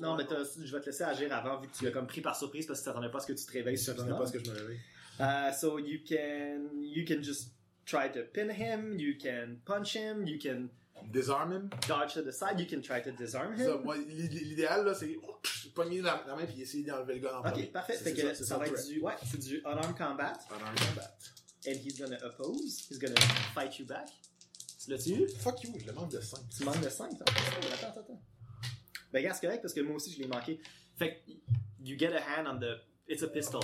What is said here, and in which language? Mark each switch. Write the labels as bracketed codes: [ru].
[fr] Non, mais je vais te laisser agir avant, vu que tu l'as comme pris par surprise, parce que tu t'attendais pas à ce que tu te réveilles. Je t'attendais pas à ce que je me réveille. [en] So you can just try to pin him, you can punch him, you can... Disarm him? Dodge to the side, you can try to disarm him. [fr] Ça, moi, l'idéal, là, c'est... Pogner la main, puis essayer d'enlever le gars en premier. OK, parfait. C'est, fait c'est que ça va être du... Ouais, c'est du unarmed combat. [en] Unarmed combat. And he's gonna oppose. He's gonna fight you back. [fr] Tu l'as-tu eu? Fuck you, je le manque de 5. Tu manques de 5? Attends. Ben, regarde, c'est correct, parce que moi aussi, je l'ai manqué. Fait que, [en] you get a hand on the... It's a pistol.